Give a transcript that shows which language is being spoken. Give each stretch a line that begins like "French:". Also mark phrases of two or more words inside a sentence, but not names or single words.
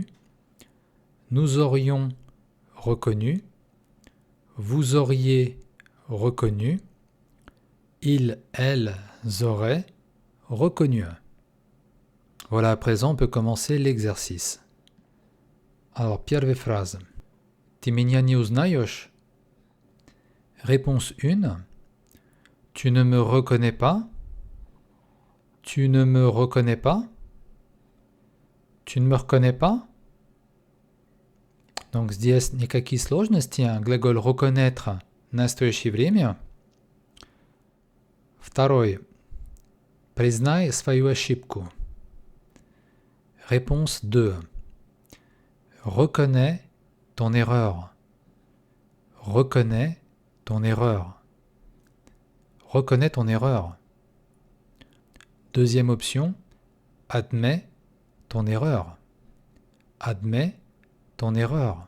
French: Nous aurions reconnu. Vous auriez reconnu. Ils, elles auraient reconnu. Voilà, à présent, on peut commencer l'exercice. Alors,
Russian: первая фраза. Ты меня не узнаешь?
French: Réponse 1. Tu ne me reconnais pas? Tu ne me reconnais pas? Tu ne me reconnais pas? Donc,
Russian: здесь никакие сложности. Глагол reconnaître настоящее время. Второй. Признай свою ошибку.
French: Réponse 2. Reconnais ton erreur. Reconnais ton erreur. Reconnais ton erreur. Deuxième option. Admets ton erreur. Admets ton erreur.